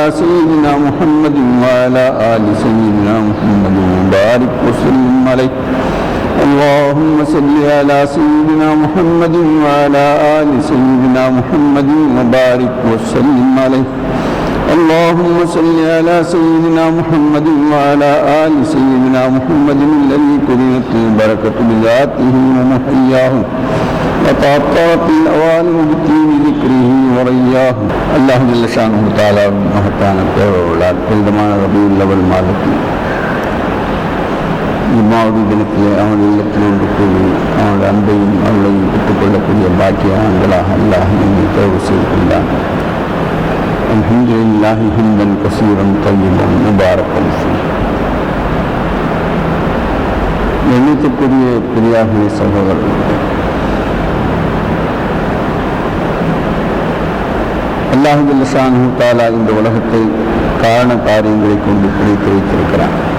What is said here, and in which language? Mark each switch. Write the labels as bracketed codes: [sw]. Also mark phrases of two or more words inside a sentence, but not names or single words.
[ar] سيدنا محمد وعلى آل سيدنا محمد وبارك وسلم عليه اللهم صل على سيدنا محمد وعلى آل سيدنا محمد وبارك وسلم عليه اللهم صل على سيدنا محمد وعلى آل سيدنا محمد الذي كرمت البركة بذاته ومحياه وتعطرت الأوان بطيب ذكره ورياه. الله جل شانه تعالى [ta] மகத்தான பேரருளால் புனிதமான ரபியுல் அவ்வல் மாதத்தில் இம்மாவது தினத்திலே அவனுடைய இல்லத்தில் ஒன்று கூறி அவனுடைய அன்பையும் அருளையும் பெற்றுக்கொள்ளக்கூடிய பாக்கியங்களாக அல்லாஹ் என்னை தேர்வு செய்து கொண்டான். [ar] الحمد لله حمدا كثيرا طيبا مباركا فيه. [ta] எண்ணியத்திற்குரிய பெரியார்களே சகோதரர்கள், அல்லாஹ் [ar] جل شأنه تعالى [ta] இந்த உலகத்தை காரண காரியங்களை கொண்டு பிடித்து வைத்திருக்கிறான்.